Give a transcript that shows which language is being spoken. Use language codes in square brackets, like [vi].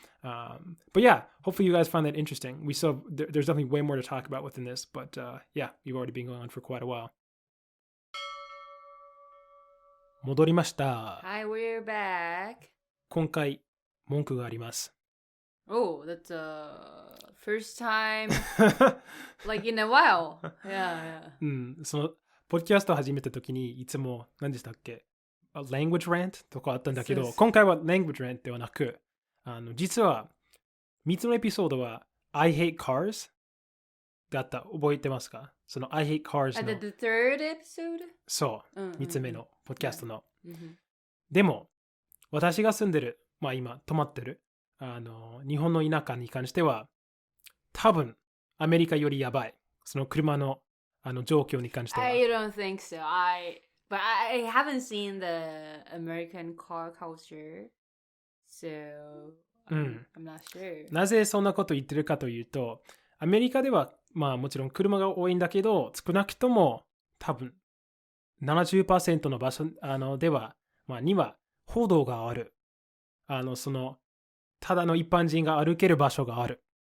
[en] But yeah, hopefully you guys find that interesting. There's definitely way more to talk about within this, but yeah, you've already been going on for quite a while. [ja] 戻りました。 [en] Hi, we're back. [ja] 今回文句があります。 [en] Oh, that's first time like in a while. Yeah. [ja] そのポッドキャストを始めた時にいつも何でしたっけ、language rant とかあったんだけど、今回は language rant ではなく、実は3つのエピソードは I hate cars だった。覚えてますか？その I hate cars の [en] The third episode? [ja] そう、3つ目のポッドキャストの。 Mm-hmm. でも私が住んでる、今泊まってる日本の田舎に関しては多分アメリカよりやばい。その車の状況に関しては。 [en] I don't think so. But I haven't seen the American car culture, so I'm not sure. [ja] なぜそんなこと言ってるかというと、アメリカではもちろん車が多いんだけど、少なくとも多分 70% の場所では、には歩道がある。そのただの一般人が歩ける場所がある。